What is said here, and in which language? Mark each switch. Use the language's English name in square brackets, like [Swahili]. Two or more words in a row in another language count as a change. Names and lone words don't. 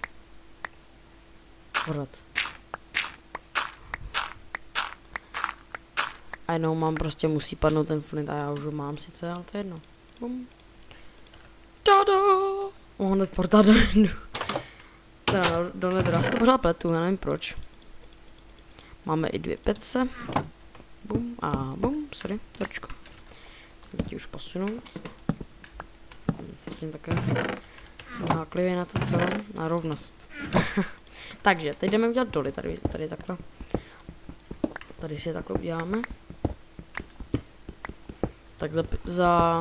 [Czech] Pořád. A jenom mám prostě, musí padnout ten flint a já už ho mám sice, ale to je jedno. Bum. Tada! Mohu hned portát do Endu. Teda do Nedra, já se to pořád pletu, já nevím proč. Máme i 2 pece. Bum a bum, sorry, tročko. Teď už posunu. Cítím také. Jsem háklivý na to, na rovnost. Takže, teď jdeme udělat doly, tady takhle. Tady si je takhle uděláme. Tak za...